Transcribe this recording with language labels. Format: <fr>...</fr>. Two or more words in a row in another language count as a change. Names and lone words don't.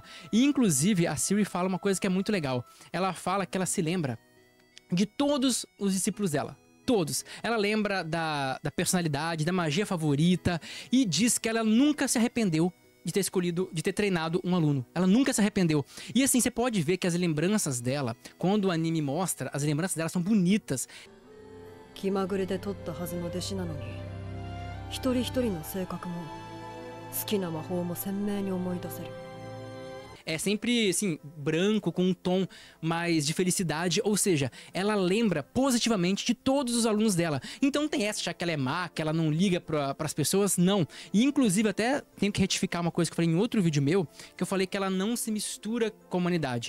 <pt>E inclusive a Ciri fala uma coisa que é muito legal. Ela fala que ela se lembra de todos os discípulos dela. Todos. Ela lembra da personalidade, da magia favorita e diz que ela nunca se arrependeu de ter escolhido, de ter treinado um aluno. Ela nunca se arrependeu. E assim, você pode ver que as lembranças dela, quando o anime mostra, as lembranças dela são bonitas.</pt> <ja>気まぐれで取ったはずの弟子なのに、一人一人の性格も好きな魔法も鮮明に思い出せる。</ja> <pt>É sempre, assim, branco, com um tom mais de felicidade. Ou seja, ela lembra positivamente de todos os alunos dela. Então não tem essa, já que ela é má, que ela não liga para as pessoas, não. E inclusive até tenho que retificar uma coisa que eu falei em outro vídeo meu, que eu falei que ela não se mistura com a humanidade.</pt>